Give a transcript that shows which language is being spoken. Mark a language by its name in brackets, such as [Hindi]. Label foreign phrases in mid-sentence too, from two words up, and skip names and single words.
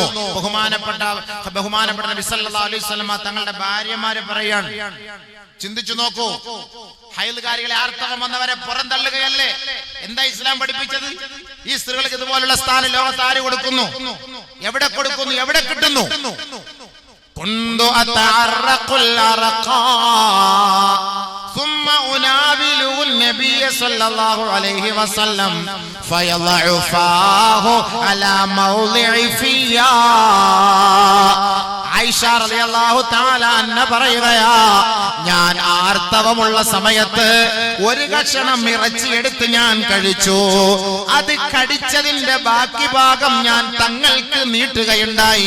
[Malayalam] ബഹുമാനപ്പെട്ട നബി [Arabic] صلى الله عليه وسلم [Malayalam] തങ്ങളുടെ ഭാര്യമാര് പറയാണ്, ചിന്തിച്ചു നോക്കൂ, ഹൈൽകാരികളെ ആർത്തവം വന്നവരെ പുറന്തള്ളുകയല്ലേ എന്താ ഇസ്ലാം പഠിപ്പിച്ചത്? ഈ സ്ത്രീകൾക്ക് ഇതുപോലുള്ള സ്ഥാനം ലോകത്ത് ആര് കൊടുക്കുന്നു? എവിടെ കൊടുക്കുന്നു? എവിടെ കിട്ടുന്നു? [Arabic] كنت أتعرق العرق ثم أناول النبي صلى الله عليه وسلم فيضع فاه على موضع فيا. [Malayalam] ആയിഷ [Arabic] رضي الله تعالى عنها [Malayalam] പറയുകയാ, ഞാൻ ആർത്തവമുള്ള സമയത്ത് ഒരു കഷണം ഇറച്ചി എടുത്ത് ഞാൻ കഴിച്ചു. അത് കടിച്ചതിന്റെ ബാക്കി ഭാഗം ഞാൻ തങ്ങൾക്ക് നീട്ടുകയുണ്ടായി.